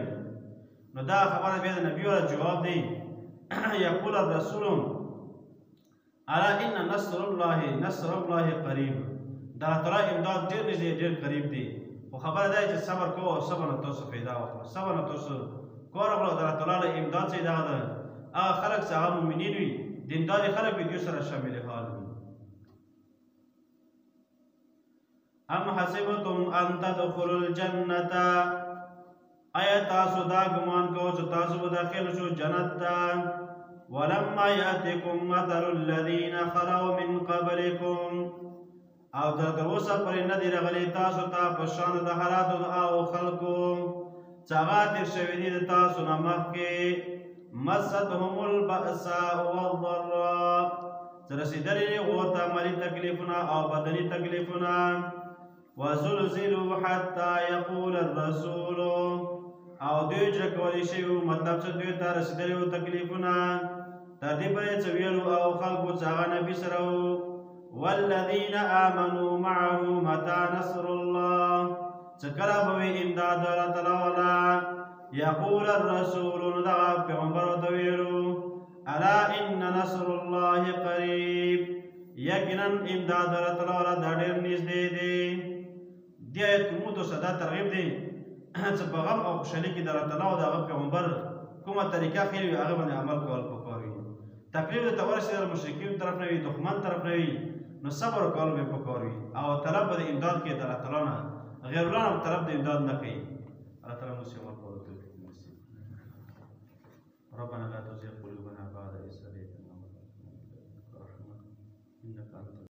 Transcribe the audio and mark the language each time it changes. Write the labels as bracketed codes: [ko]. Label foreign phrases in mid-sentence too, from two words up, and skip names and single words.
[ps] نو دا خبره بیا د نبي والا جواب دی. [ar] یقول الرسول الا ان نصر الله قریب، [ps] د الله تعالی امداد ډېر نږدې ډېر قریب دی. خو خبره دا چې صبر کوه او صبر نه تاسو پیدا وکړه، صبر نه تاسو کار وکړه، د الله تعالی امداد چې دغه ده خلق چې هغه مؤمنین وي دیندار خلق وي دوی سره شامل حال وي [ar] ام حسبتم ان تدخلوا الجنة آیا تاسو دا ګمان کوئ چې تاسو به داخل شو جنت ته ولما يأتكم مثل الذين خلوا من قبلكم [ps] او تر اوسه پرې نه دی راغلی تاسو ته په شان د حالاتو او خلکو چې هغه تېر شوي دي د تاسو نه مخکې [ar] مستهم البأساء والضراء [ps] چې رسېدلي دي هغو ته مالي تکلیفونه او بدني تکلیفونه [ar] وزلزلوا حتى يقول الرسول [ps] او دوی چې کولی شوي مطلب چې دوی ته رسېدلي وو تکلیفونه تر دې پورې چې ویلو او خلکو چې هغه نبي سره وو [ar] والذین آمنوا معه متى نصر الله [ps] چې کله به وي امداد د الله تعالی والا [ar] یقول الرسول [ps] نو دغه پیغمبر ورته ویلو [ar] الا ان نصر الله قریب [ps] یقینا امداد د الله تعالی والا دا ډېر نږدې دی دې آیت کې موږ ته دا ترغیب دی چې په غم او خوشحالي کې د الله تعالی او د هغه پیغمبر کومه طریقه ښې وي هغه باندې عمل کول پکار وي تکلیف درته ورسېږي د مشرکینو طرف نه وي دښمن طرف نه وي نو صبر کول به پکار وي او طلب به د امداد کې د الله تعالی نه غیر الله نه طلب د امداد نه کوي الله تعالی موږ عمل کولو توفیق نصیب [ar] ربنا لا تزغ قلوبنا بعد إذ هديتنا وهب لنا من لدنك رحمة إنك أنت